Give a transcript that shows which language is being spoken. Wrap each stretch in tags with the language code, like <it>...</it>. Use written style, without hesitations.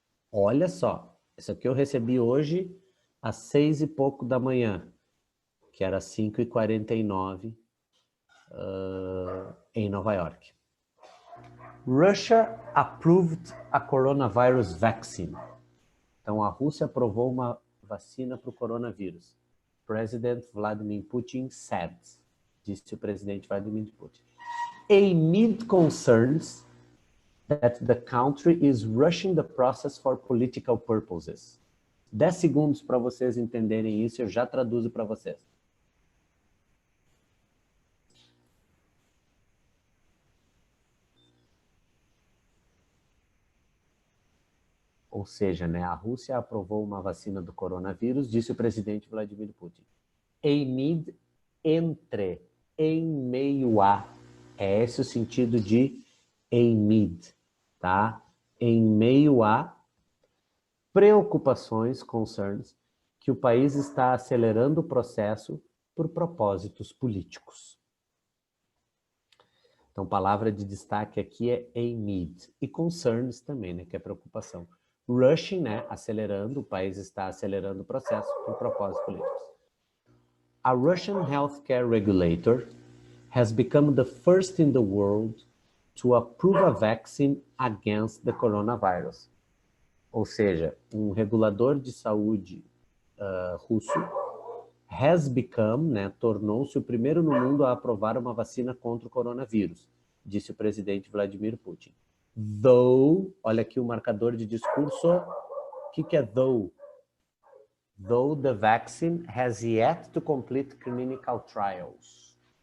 <pt>Olha só. Isso aqui eu recebi hoje às 6 e pouco da manhã, que era 5h49 em Nova York.</pt> <en>Russia approved a coronavirus vaccine.</en> <pt>Então, a Rússia aprovou uma vacina para o coronavírus.</pt> <en>President Vladimir Putin said,</en> <pt>disse o presidente Vladimir Putin.</pt> <en>Amid concerns that the country is rushing the process for political purposes.</en> <pt>10 segundos para vocês entenderem isso, eu já traduzo para vocês. Ou seja, né, a Rússia aprovou uma vacina do coronavírus, disse o presidente Vladimir Putin. Amid, entre, em meio a. É esse o sentido de amid, tá? Em meio a preocupações, concerns, que o país está acelerando o processo por propósitos políticos. Então, palavra de destaque aqui é amid. E concerns também, né, que é preocupação. Rushing, né, acelerando, o país está acelerando o processo por propósitos políticos.</pt> <en>A Russian healthcare regulator has become the first in the world to approve a vaccine against the coronavirus.</en> <pt>Ou seja, um regulador de saúde russo</pt> <en>has become,</en> <pt>né, tornou-se o primeiro no mundo a aprovar uma vacina contra o coronavírus, disse o presidente Vladimir Putin. Though, olha aqui o marcador de discurso, o que é though?</pt> <en>Though the vaccine has yet to complete clinical trials.</en>